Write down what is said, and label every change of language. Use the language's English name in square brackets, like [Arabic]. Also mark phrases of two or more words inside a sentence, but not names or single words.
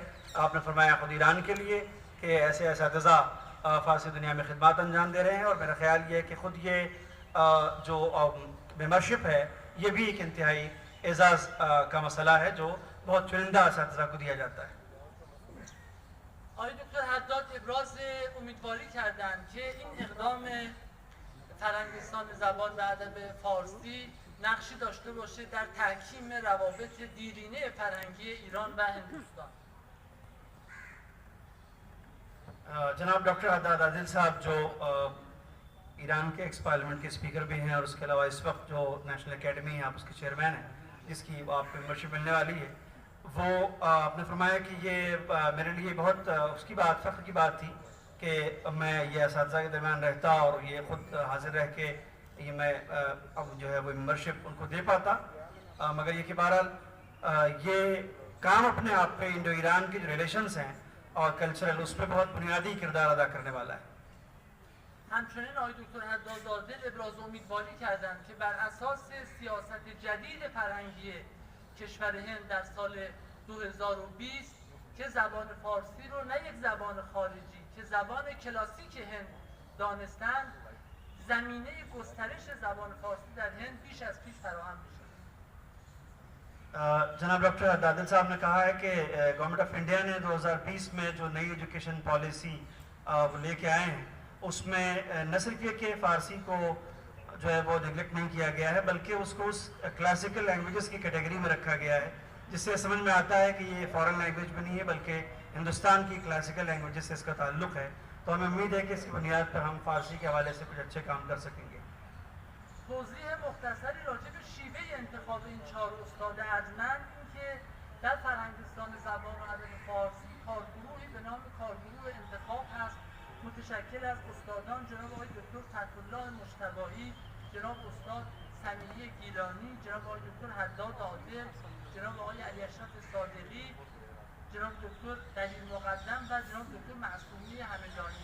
[Hindi] आपने फरमाया ख़ुद ईरान के लिए कि ऐसे असातिज़ा फ़ारसी दुनिया में खिदमत अंजाम दे रहे हैं और मेरा ख्याल ये है कि ख़ुद ये जो मेंबरशिप है ये भी एक इंतहाई एजाज़ का मसला है जो बहुत चुनिंदा असातिज़ा को दिया जाता है। [Persian] آقای دکتر حداد ابراز امیدواری کردند که این اقدام فرهنگستان زبان و ادب فارسی نقشی داشته باشه در تحکیم روابط دیرینه فرهنگی ایران و هندوستان. [Hindi] जनाब डॉक्टर हद्दाद आदिल साहब जो ईरान के [English] ex parliament [Hindi] के स्पीकर भी हैं और उसके अलावा इस वक्त जो [English] national academy [Hindi] है आप उसके चेयरमैन हैं जिसकी आप मेंबरशिप मिलने वाली है, वो आपने फरमाया कि ये मेरे लिए बहुत उसकी बात फ़ख्र की बात थी कि मैं ये असातिज़ा के दरमियान रहता और ये ख़ुद हाजिर रह के ये मैं अब जो है वो मेंबरशिप उनको दे पाता। मगर ये कि बहरहाल ये काम अपने आप पे इंडो ईरान के जो रिलेशंस हैं और कल्चरल उस पर बहुत बुनियादी किरदार अदा करने वाला है। [Persian] همچنین آقای دکتر حداد عادل ابراز امیدواری کردند که بر اساس سیاست جدید فرهنگی کشور هند در سال 2020 که زبان فارسی رو نه یک زبان خارجی که زبان کلاسیک هند دانستند، زمینه گسترش زبان فارسی در هند بیش از پیش فراهم میشه. [Hindi] जनाब डॉक्टर दादिल साहब ने कहा है कि [English] Government of India [Hindi] ने 2020 में जो नई [English] education policy [Hindi] वो लेके आए हैं उसमें न सिर्फ ये कि फ़ारसी को जो है वो नेगलेक्ट नहीं किया गया है बल्कि उसको उस [English] classical languages [Hindi] की कैटेगरी में रखा गया है, जिससे समझ में आता है कि ये [English] foreign language [Hindi] भी नहीं है बल्कि हिंदुस्तान की [English] classical languages [Hindi] से इसका ताल्लुक़ है। तो हमें उम्मीद है कि इसकी बुनियाद पर हम फ़ारसी के हवाले से कुछ अच्छे काम कर सकेंगे। [Persian] توضیح مختصری راجع به شیوه انتخاب این 4 استاد ارجمند این که در فرهنگستان زبان و ادب فارسی کارگروهی به نام کارگروه انتخاب هست، متشکل از استادان جناب آقای دکتر فتح‌الله مجتبی، جناب استاد سمیه گیلانی، جناب آقای دکتر حداد عادل، جناب آقای علی اشرف صادقی، جناب دکتر دلیل مقدم و جناب دکتر معصومی همدانی.